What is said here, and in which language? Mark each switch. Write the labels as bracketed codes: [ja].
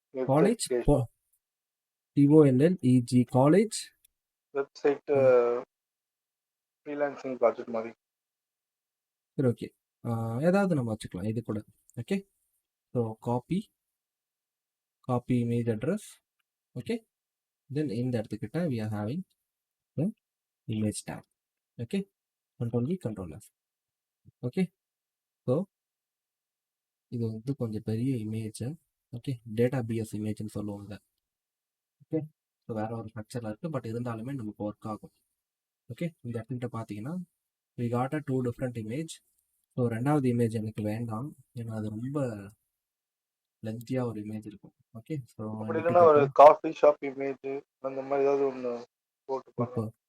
[ta] College TOLLEG college website freelancing project மாதிரி. சரி okay, ஏதாவது நம்ம வச்சுக்கலாம் இது கூட. Okay, so copy image address. Okay, தென் இந்த இடத்துக்கிட்ட [en] we are having the image tab. [ta] Okay, control V control S. Okay, so இது வந்து கொஞ்சம் பெரிய இமேஜ். ஓகே, டேட்டா பிஎஸ் இமேஜ்னு சொல்லுவாங்க. ஓகே, ஸோ வேற ஒரு ஸ்ட்ரக்சரில் இருக்குது, பட் இருந்தாலுமே நமக்கு ஒர்க் ஆகும். ஓகே, இந்த இடத்துக்கிட்ட பார்த்தீங்கன்னா [en] we got a 2 different image. [ta] So ரெண்டாவது இமேஜ் எனக்கு வேண்டாம், ஏன்னா அது ரொம்ப லென்த்தியாக ஒரு இமேஜ் இருக்கும். ஓகே, ஸோ அப்படி இல்லைன்னா ஒரு காஃபி ஷாப் இமேஜ் அந்த மாதிரி ஏதாவது ஒன்று போட்டுப்பாங்க.